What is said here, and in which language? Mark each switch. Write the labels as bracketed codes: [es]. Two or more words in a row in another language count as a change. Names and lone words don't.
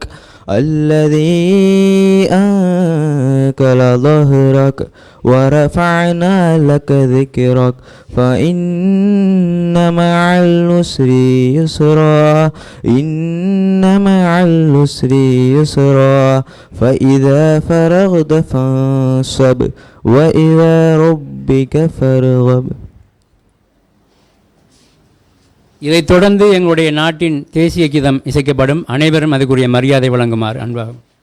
[ar] الذي أنقض ظهرك ورفعنا لك ذكرك فإن مع العسر يسرا إن مع العسر يسرا فإذا فرغت فانصب وإلى ربك فارغب. [ta] இதைத் தொடர்ந்து எங்களுடைய நாட்டின் தேசிய கீதம் இசைக்கப்படும். அனைவரும் அதுக்குரிய மரியாதை வழங்குமாறு அன்பாகும்.